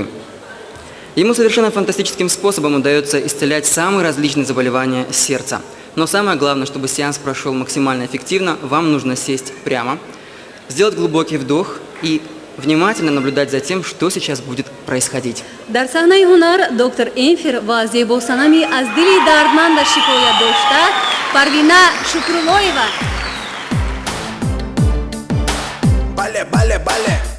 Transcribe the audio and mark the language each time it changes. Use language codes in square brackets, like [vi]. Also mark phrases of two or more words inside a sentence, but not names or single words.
[ru] Ему совершенно фантастическим способом удается исцелять самые различные заболевания сердца. Но самое главное, чтобы сеанс прошел максимально эффективно, вам нужно сесть прямо, сделать глубокий вдох и внимательно наблюдать за тем, что сейчас будет происходить. [tg] дар саҳнаи ҳунар доктор Эмфир ва зебосанами аз дили дардманда шикоят дошта Парвина Шукрулоева. Бале.